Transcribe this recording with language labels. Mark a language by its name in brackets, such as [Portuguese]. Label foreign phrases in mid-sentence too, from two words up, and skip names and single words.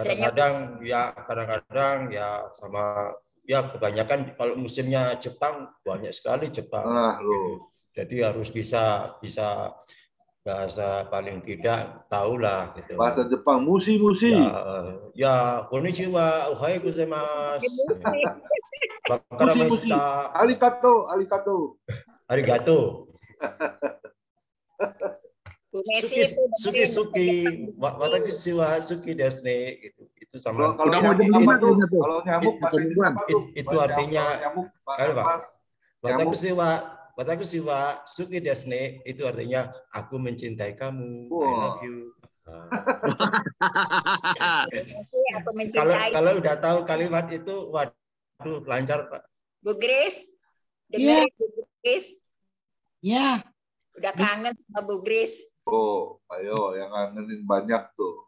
[Indonesian] Kadang-kadang ya sama ya kebanyakan kalau musimnya Jepang banyak sekali Jepang. Gitu. Jadi harus bisa bahasa paling tidak tahulah gitu. Bahasa Jepang, musi. Ya, [Japanese] こんにちは、おはようございます. Musi. Arigato. [Indonesian] Bu Messi [Japanese] 好き、私は好きですね. [Indonesian] Itu sama. Kalau nyamuk itu artinya kali Pak. [Japanese] 私は好きですね [Indonesian] itu artinya aku mencintai kamu. [English] I love you. [Indonesian] Kalau udah tahu kalimat itu, waduh lancar Pak. Bu Grace, Iya. Bu Grace. Ya. Udah kangen sama Bu Grace. Oh, ayo yang ngangenin banyak tuh.